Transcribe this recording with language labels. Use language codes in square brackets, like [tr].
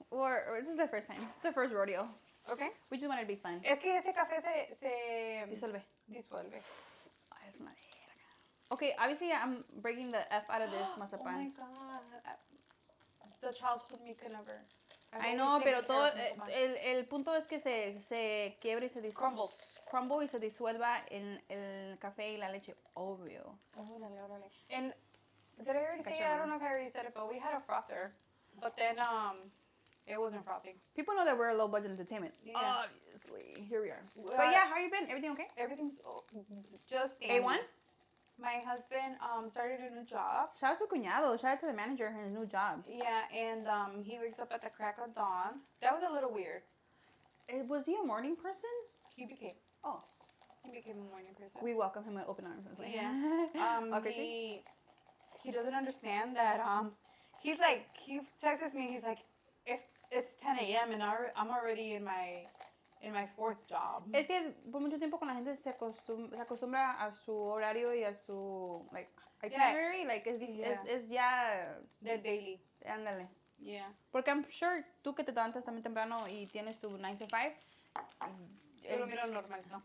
[en] Or this is our first time. It's our first rodeo. Okay. We just wanted to be fun. [es] Es que este café se Disuelve. Ay, es una verga. [en] Okay, obviously I'm breaking the F out of this mazapan. Oh my god. The childhood me can never. [es] I know, pero todo el punto es que se quiebre y se [en] crumble [es] y se disuelva en el café y la leche, obvio. Órale. [en] And did I already say it? I don't know if I already said it, but we had a frother, but then it wasn't frothing. People know that we're a low budget entertainment. Yeah. Obviously, here we are. But yeah, how you been? Everything okay? Everything's just A1. My husband started a new job. Shout out to cuñado. Shout out to the manager in his new job. Yeah, and he wakes up at the crack of dawn. That was a little weird. Was he a morning person? He became. Oh. He became a morning person. We welcome him with open arms. Like, yeah. He doesn't understand that. He's like, he texts me. He's like, it's 10 a.m. and I'm already in my fourth job. [es] Es que por mucho tiempo con la gente se acostumbra a su horario y a su itinerary, [en] like [es] es ya [en] the daily. [es] Ándale. [en] Yeah. [es] Porque [en] I'm sure [es] tú que te levantas también temprano y tienes tu [en] 9 to 5. [es] Yo lo miro normal, ¿no?